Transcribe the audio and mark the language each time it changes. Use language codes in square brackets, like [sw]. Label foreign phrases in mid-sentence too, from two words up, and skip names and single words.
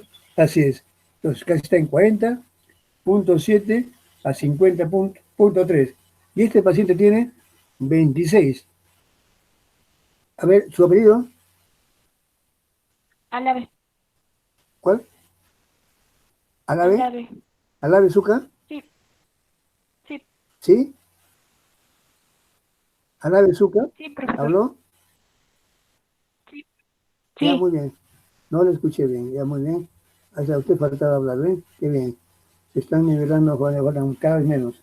[es] Así es. Entonces, casi está en 40.7 a 50.3. Y este paciente tiene 26. A ver, ¿su apellido? Alave. ¿Cuál? ¿Alave? Alave. ¿Alave Zucca? Sí. Sí. ¿Sí? ¿Alave Zucca? Sí, profesor. ¿Habló? Sí. Ya, Sí. muy bien. No lo escuché bien, ya muy bien. O sea, usted faltaba hablar, ¿ven? Qué bien. Se están nivelando cada vez menos.